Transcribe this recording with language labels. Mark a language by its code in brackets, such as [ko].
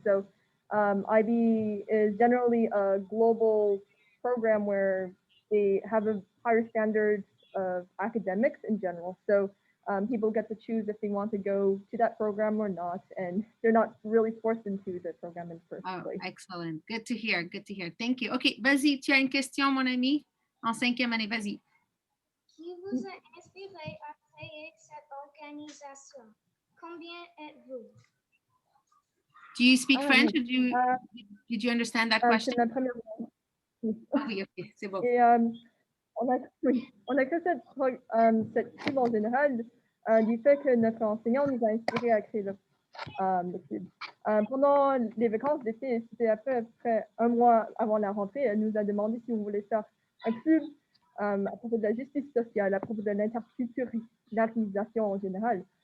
[en] So IB is generally a global program where they have a higher standard of academics in general. So people get to choose if they want to go to that program or not, and they're not really forced into the program in the first place. Excellent. Good to hear. Good to hear. Thank you. [fr] OK, vas-y, tu as une question, mon ami, en 5e année. Vas-y. Qui vous a inspiré à créer cette organisation? Combien êtes-vous? [en] Do you speak French? Did you understand that question? [fr] C'est ma première fois. Oui, OK, c'est bon. Et on a créé cette club en général du fait que notre enseignant nous a inspiré à créer le club. Pendant les vacances d'été, c'était à peu près un mois avant la rentrée, elle nous a demandé si on voulait faire un club à propos de la justice sociale, à propos de l'interculturalisation en général.